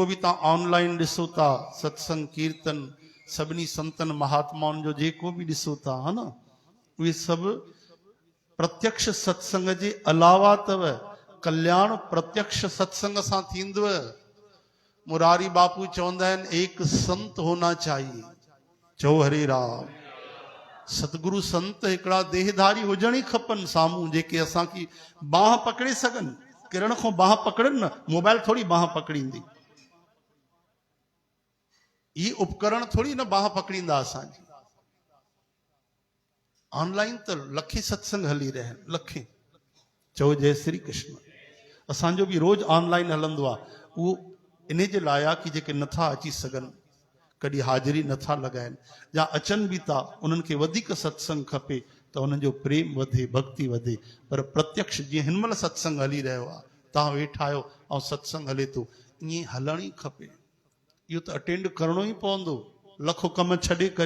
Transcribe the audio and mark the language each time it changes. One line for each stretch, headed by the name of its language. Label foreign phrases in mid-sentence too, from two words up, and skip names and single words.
Sindhi: बि तव्हां ऑनलाइन ॾिसो था सत्संग कीर्तन सभिनी संतनि महात्माउनि जो जेको बि ॾिसो था हा न उहे सभु प्रत्यक्ष सत्संग जे अलावा अथव कल्याण प्रत्यक्ष सत्संग सां थींदव मुरारी बापू चवंदा आहिनि
Hindi: एक संत होना चाहिए
Sindhi: चओ हरे राम सतगुरु संत हिकिड़ा देहधारी हुजण ई खपनि साम्हूं जेके असांखे बाह पकड़े सघनि किरण खां बाह पकड़नि न मोबाइल थोरी बाह पकड़ींदी ही उपकरण थोरी न बाह पकड़ींदा असांजी ऑनलाइन त लखे सत्संग हली रहिया आहिनि लखे चओ जय श्री कृष्ण असांजो बि रोज़ ऑनलाइन हलंदो आहे उहो इन जे लाइ आहे कि जेके नथा अची सघनि कॾहिं हाज़िरी नथा लॻाइनि या अचनि बि था उन्हनि खे वधीक सत्संग खपे त उन्हनि जो प्रेम वधे भक्ति वधे पर प्रत्यक्ष जीअं हिन महिल सत्संग हली रहियो आहे तव्हां वेठा आहियो ऐं सत्संग हले थो ईअं हलण ई खपे इहो त अटेंड करणो ई पवंदो, लखो कम छॾे करे।